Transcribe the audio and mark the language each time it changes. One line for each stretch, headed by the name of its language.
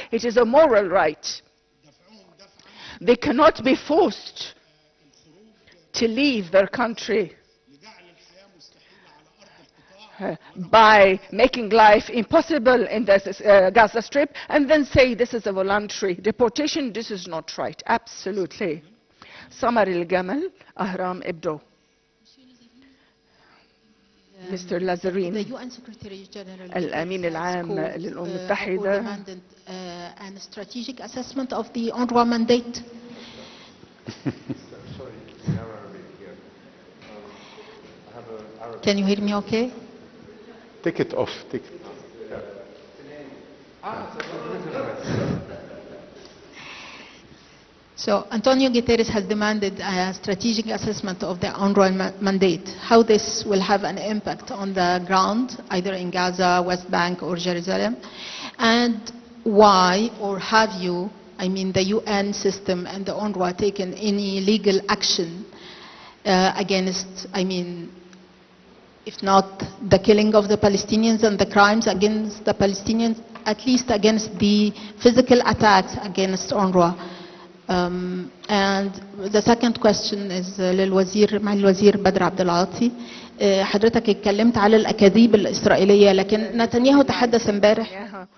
English: It is a moral right. They cannot be forced to leave their country by making life impossible in the Gaza Strip and then say this is a voluntary deportation. This is not right. Absolutely. Samar al-Gamal, Ahram Ibdo. Mr. Lazarine, the UN Secretary General
Arabic: الأمين العام للأمم المتحدة
English: demanded an strategic assessment of the UNRWA mandate. Can you hear me okay? Take it off. Take it. So Antonio Guterres has demanded a strategic assessment of the UNRWA mandate, how this will have an impact on the ground, either in Gaza, West Bank, or Jerusalem, and why, or have you, I mean the UN system and the UNRWA, taken any legal action against, I mean, if not the killing of the Palestinians and the crimes against the Palestinians, at least against the physical attacks against UNRWA. And the second question is
Arabic: للوزير مع الوزير
English: بدر عبد العاطي.
Arabic: حضرتك اتكلمت على الأكاذيب الإسرائيلية لكن نتنياهو تحدث امبارح